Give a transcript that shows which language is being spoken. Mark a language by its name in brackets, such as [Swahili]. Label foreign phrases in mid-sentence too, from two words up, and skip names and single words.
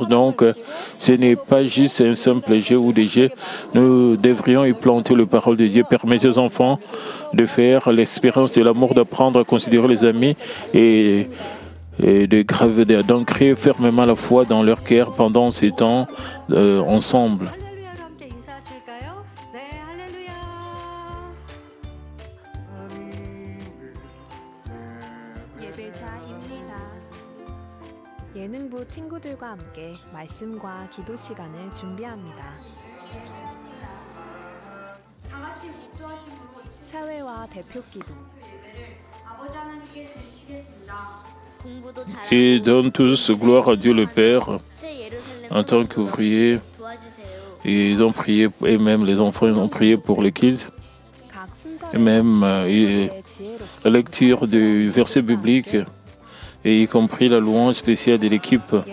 [French] Donc, ce n'est pas juste un simple jeu ou des jeux. Nous devrions y planter la parole de Dieu. Permettez aux enfants de faire l'expérience de l'amour, d'apprendre à considérer les amis et d'ancrer fermement la foi dans leur cœur pendant ces temps ensemble. [Korean] 예능부 친구들과 함께 말씀과 기도 시간을 준비합니다. 사회와 대표 기도. [French] Et donnent tous gloire à Dieu le Père. En tant qu'ouvriers, ils ont prié, et même les enfants ont prié pour les kids. Et même la lecture du verset biblique, et y compris la louange spéciale de l'équipe.